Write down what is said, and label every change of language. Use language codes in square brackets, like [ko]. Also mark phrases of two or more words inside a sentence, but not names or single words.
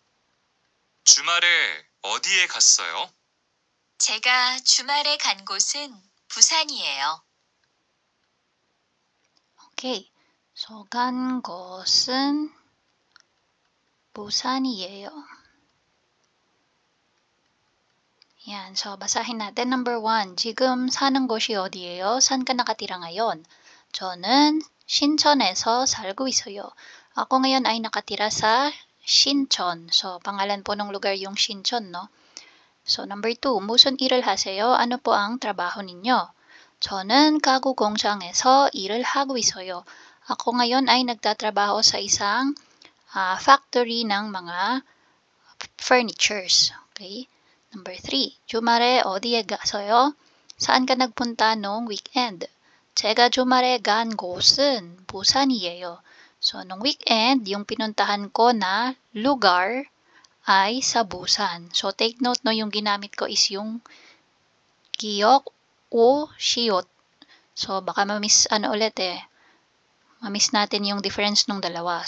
[ko] 주말에 어디에 갔어요? 제가 주말에 간 곳은 부산이에요. [en] Okay. So [ko] 간 곳은 부산이에요. [tl] Yan. So basahin natin. Number 1. [ko] 지금 사는 곳이 어디예요? [tl] saan ka nakatira ngayon? [ko] 저는 신천에서 살고 있어요. [tl] Ako ngayon ay nakatira sa 신천. So pangalan po ng lugar yung 신천, no? [en] So number 2. [ko] 무슨 일을 하세요? [tl] Ano po ang trabaho ninyo? [ko] 저는 가구 공장에서 일을 하고 있어요. [tl] Ako ngayon ay nagtatrabaho sa isang factory ng mga furnitures. [en] Okay? Number 3. [ko] 주말에 어디에 가서요? [tl] saan ka nagpunta noong weekend? [ko] 제가 주말에 간 곳은 부산이에요. [tl] So, nung weekend, yung pinuntahan ko na lugar ay sa Busan. So, [en] take note, [tl] no, yung ginamit ko is yung giyok o shiyot. So, baka mamiss natin yung difference nung dalawa.